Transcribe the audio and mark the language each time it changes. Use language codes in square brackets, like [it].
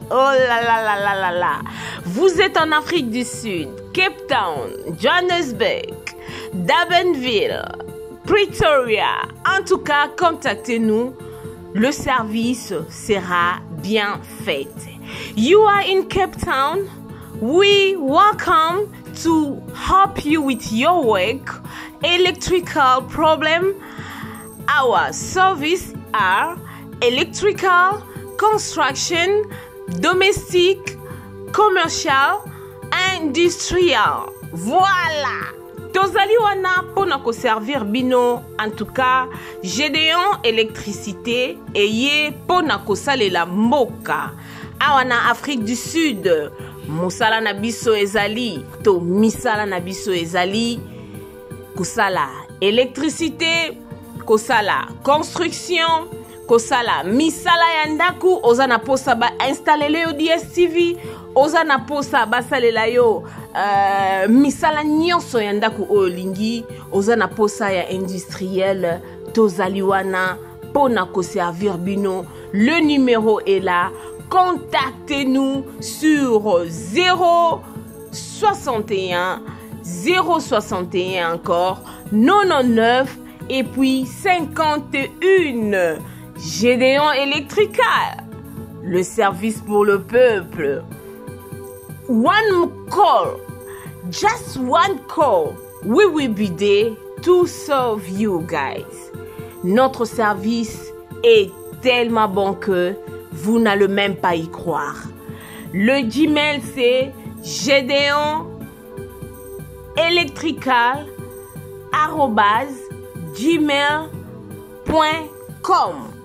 [fr] Oh là là là là là là. Vous êtes en Afrique du Sud, Cape Town, Johannesburg, Durbanville, Pretoria. En tout cas, contactez-nous. Le service sera bien fait. [en] You are in Cape Town. We welcome to help you with your work, electrical problem. Our service are electrical, construction, domestic, commercial, industrial. [ln] Voilà. Tozali wana pona ko servir bino. [fr] En tout cas, [ln] Gédéon électricité eye pona ko salela mboka. Awana Afrique du Sud. Musala na biso ezali to misala na biso ezali kusala électricité, kosala construction, kosala misala ya ndaku, oza na posa ba installer yo DSTV, oza na posa basalela yo misala nyonso ya ndaku oyo lingi, oza na posa ya industriel, tozali wana pona ko servir bino. [fr] Le numéro est là. Contactez-nous sur 061 061 encore 99 et puis 51. Gédéon Electrical, le service pour le peuple. [en] One call, just one call, we will be there to serve you guys. [fr] Notre service est tellement bon que vous n'allez même pas y croire. Le Gmail c'est gedeonelectrical@gmail.com.